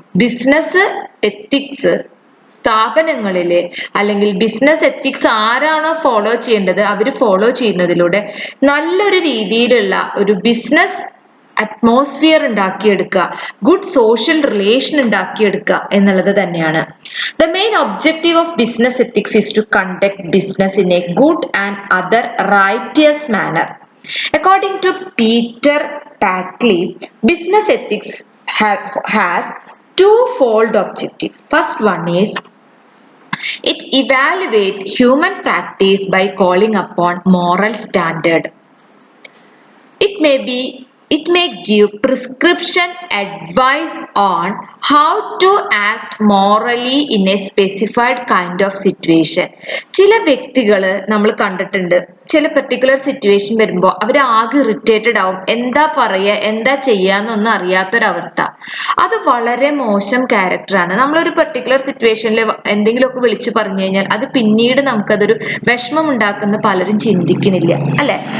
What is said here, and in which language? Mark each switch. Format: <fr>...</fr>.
<ml>Business ethics സ്ഥാപനങ്ങളിലെ അല്ലെങ്കിൽ business ethics ആരാണോ ഫോളോ ചെയ്യേണ്ടത് അവര് ഫോളോ ചെയ്യുന്നതിലൂടെ നല്ലൊരു രീതിയിലുള്ള ഒരു ബിസിനസ് അറ്റ്മോസ്ഫിയർ ഉണ്ടാക്കിയെടുക്കുക, ഗുഡ് സോഷ്യൽ റിലേഷൻ ഉണ്ടാക്കിയെടുക്കുക എന്നുള്ളത് തന്നെയാണ്.</ml> <en>The main objective of business ethics is to conduct business in a good and other righteous manner. According to Peter Tackley, business ethics has twofold objective. First one is it evaluate human practice by calling upon moral standard. It may give prescription advice on how to act morally in a specified kind of situation.</en> <ml>ചില വ്യക്തികള് നമ്മൾ കണ്ടിട്ടുണ്ട്, ചില particular situation വരുമ്പോൾ അവർ ആകെ irritated ആവും. എന്താ പറയുക, എന്താ ചെയ്യാന്നൊന്നും അറിയാത്തൊരവസ്ഥ. അത് വളരെ മോശം ക്യാരക്ടറാണ്. നമ്മളൊരു പെർട്ടിക്കുലർ സിറ്റുവേഷനിൽ എന്തെങ്കിലുമൊക്കെ വിളിച്ചു പറഞ്ഞു കഴിഞ്ഞാൽ അത് പിന്നീട് നമുക്കതൊരു വിഷമം ഉണ്ടാക്കുന്ന പലരും ചിന്തിക്കുന്നില്ല, അല്ലെ?</ml>